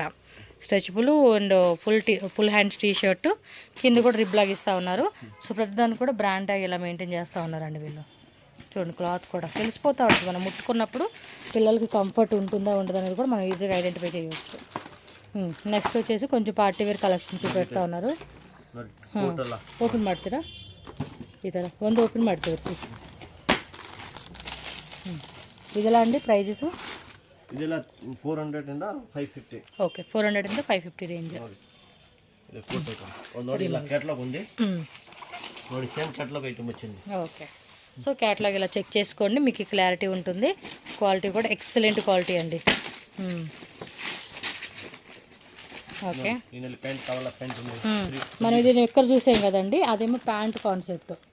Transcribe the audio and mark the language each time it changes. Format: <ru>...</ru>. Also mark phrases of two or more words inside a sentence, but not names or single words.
<en>stretchable and full hands T-shirt</en> <te>కింద కూడా రిబ్ లాగా ఇస్తూ ఉన్నారు. సో ప్రతిదాన్ని కూడా</te> <en>brand tag</en> <te>ఇలా మెయింటైన్ చేస్తూ ఉన్నారండి వీళ్ళు. చూడండి క్లాత్ కూడా తెలిసిపోతూ ఉంటుంది. మనం ముట్టుకున్నప్పుడు పిల్లలకి కంఫర్ట్ ఉంటుందా ఉండదా అనేది కూడా మనం ఈజీగా ఐడెంటిఫై చేయవచ్చు. నెక్స్ట్ వచ్చేసి కొంచెం</te> <en>party wear collection</en> <te>చూపెడతా ఉన్నారు.</te> <kn>ಓಪನ್ ಮಾಡ್ತೀರಾ ಈ ಥರ ಒಂದು ಓಪನ್ ಮಾಡಿ ತೋರಿಸಿ. ಇದೆಲ್ಲ ಅಂడి ಪ್ರೈಸಸ್ ಇದೆಲ್ಲ 400 ಇಂದ 550. ಓಕೆ 400 ಇಂದ 550 ರೇಂಜ್. ಇದು ಫೋಟೋ ನೋಡಿ ಇಲ್ಲ ಕ್ಯಾಟಲಾಗ್ ఉంది.</kn> <te>ನೋಡಿ</te> <en>same catalogue item</en> <te>వచ్చింది.</te> <en>okay so</en> <te>క్యాటలాగ్ ఇలా చెక్ చేసుకోండి, మీకు క్లారిటీ ఉంటుంది. క్వాలిటీ కూడా</te> <en>excellent quality</en> <te>అండి. ఓకే ప్యాంట్ కావాలా ప్యాంట్ ఉంది. మనం ఇది ఎక్కడ చూసాం కదండి, అదేమో</te> <en>pant concept.</en>